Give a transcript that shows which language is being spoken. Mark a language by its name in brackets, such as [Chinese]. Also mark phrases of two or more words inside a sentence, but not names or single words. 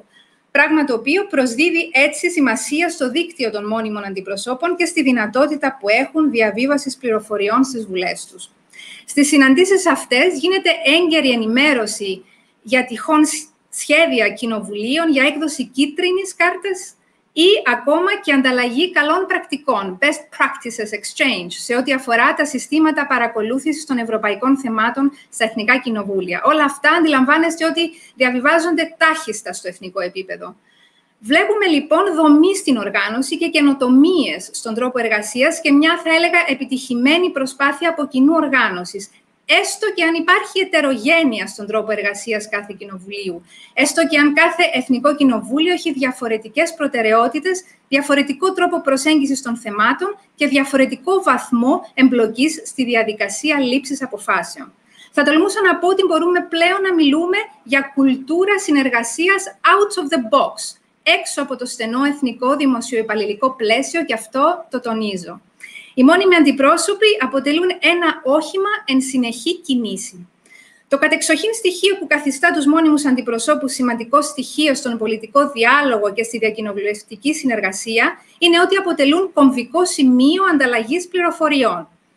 [Greek] Πράγμα το οποίο προσδίδει έτσι σημασία στο δίκτυο των μόνιμων αντιπροσώπων και στη δυνατότητα που έχουν διαβίβασης πληροφοριών στις βουλές τους. Στις συναντήσεις αυτές γίνεται έγκαιρη ενημέρωση για τυχόν σχέδια κοινοβουλίων για έκδοση κίτρινης κάρτας ή ακόμα και ανταλλαγή καλών πρακτικών, [English] best practices exchange, [Greek] σε ό,τι αφορά τα συστήματα παρακολούθησης των ευρωπαϊκών θεμάτων στα εθνικά κοινοβούλια. Όλα αυτά αντιλαμβάνεστε ότι διαβιβάζονται τάχιστα στο εθνικό επίπεδο. Βλέπουμε λοιπόν δομή στην οργάνωση και καινοτομίες στον τρόπο εργασίας και μια, θα έλεγα, επιτυχημένη προσπάθεια από κοινού οργάνωσης. Έστω και αν υπάρχει ετερογένεια στον τρόπο εργασίας κάθε κοινοβουλίου, έστω και αν κάθε εθνικό κοινοβούλιο έχει διαφορετικές προτεραιότητες, διαφορετικό τρόπο προσέγγισης των θεμάτων και διαφορετικό βαθμό εμπλοκής στη διαδικασία λήψης αποφάσεων. Θα τολμούσα να πω ότι μπορούμε πλέον να μιλούμε για κουλτούρα συνεργασίας [English] out of the box, [Greek] έξω από το στενό εθνικό δημοσιοϋπαλληλικό πλαίσιο, και αυτό το τονίζω. Οι μόνιμοι αντιπρόσωποι αποτελούν ένα όχημα εν συνεχή κινήσει. Το κατεξοχήν στοιχείο που καθιστά τους μόνιμους αντιπροσώπους σημαντικό στοιχείο στον πολιτικό διάλογο και στη διακοινοβουλευτική συνεργασία είναι ότι αποτελούν κομβικό σημείο ανταλλαγής πληροφοριών.